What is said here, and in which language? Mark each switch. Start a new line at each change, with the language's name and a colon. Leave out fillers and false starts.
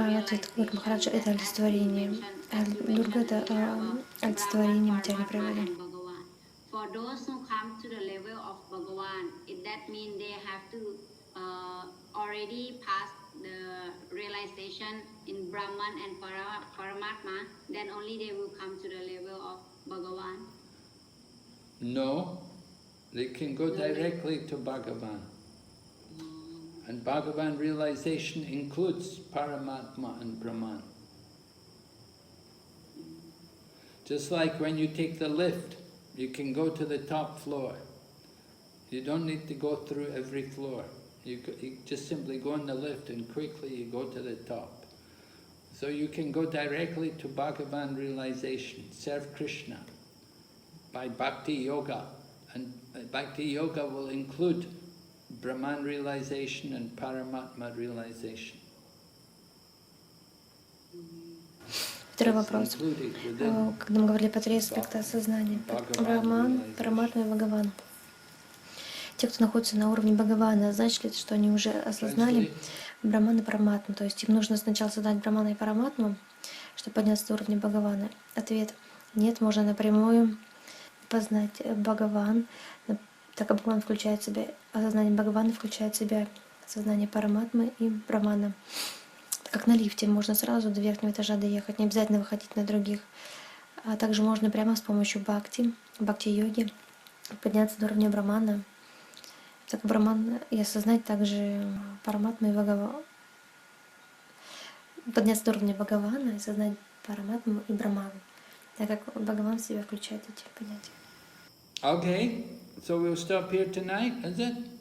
Russian: Ответ Махараджа — это олицетворение. Дурга — это олицетворение материальной природы.
English: For those who come to the level of Bhagavan, that means they have to already pass the realization in Brahman and Paramatma, then only they will come to the level of Bhagavan. No, they can go directly to Bhagavan. And Bhagavan realization includes Paramatma and Brahman. Just like when you take the lift, you can go to the top floor. You don't need to go through every floor. You just simply go in the lift and quickly you go to the top. So you can go directly to Bhagavan realization, serve Krishna by Bhakti Yoga. And Bhakti Yoga will include Brahman realization and Paramatma realization.
Russian: Второй вопрос. Когда мы говорили по 3 аспекта сознания, Брахман, Параматма и Бхагаван. Те, кто находится на уровне Бхагавана, значит ли это, что они уже осознали Брахман и Параматму? То есть им нужно сначала создать Брахмана и Параматму, чтобы подняться до уровня Бхагавана? Ответ: нет, можно напрямую познать Бхагаван, так как Бхагаван включает в себя, осознание Бхагавана включает в себя сознание Параматмы и Брахмана. Как на лифте, можно сразу до верхнего этажа доехать, не обязательно выходить на других. А также можно прямо с помощью бхакти-йоги подняться до уровня Брахмана, так Брахман, и осознать также Параматму и Бхагавана. Подняться до уровня Бхагавана и осознать Параматму и Брахману, так как Бхагаван в себя включает эти понятия.
English: Okay, so we'll stop here tonight, is it?